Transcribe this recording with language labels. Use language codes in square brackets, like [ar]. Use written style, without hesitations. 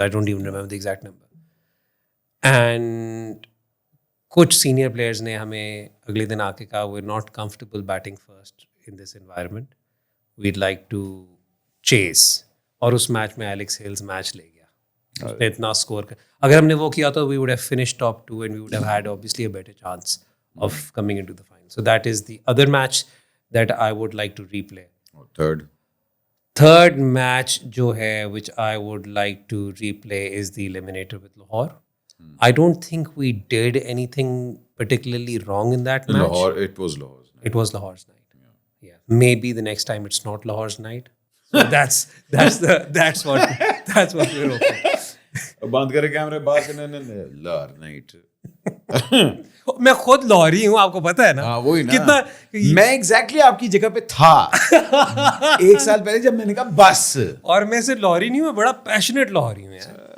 [en] I don't even remember the exact number. [ur] And کچھ senior players نے ہمیں اگلے دن آ کے کہا [en] We are not comfortable batting first in this environment, we'd like to chase. [ur] اور اس میچ میں ایلیکس ہیلز میچ لے گیا, اس نے اتنا اسکور کر. اگر ہم نے وہ کیا تو [en] We would have finish top 2 and we would have had obviously a better chance of coming into the final. So that is the other match that I would like to replay. Third match جو ہے which I would like to replay is the eliminator with Lahore. I don't think we did anything particularly wrong in that match. It was Lahore's night. It was Lahore's night. Yeah. Maybe the next time it's not Lahore's night. So that's what we're hoping. [ur] بند کرے کیمرے بات کرنے Lahore night. میں خود لاہوری ہوں, آپ کو پتا ہے نا. وہی نا, کتنا میں ایگزیکٹلی آپ کی جگہ پہ تھا 1 سال پہلے جب میں نے کہا بس. اور میں صرف لاہوری نہیں ہوں, میں بڑا پیشنیٹ لاہوری ہوں یار.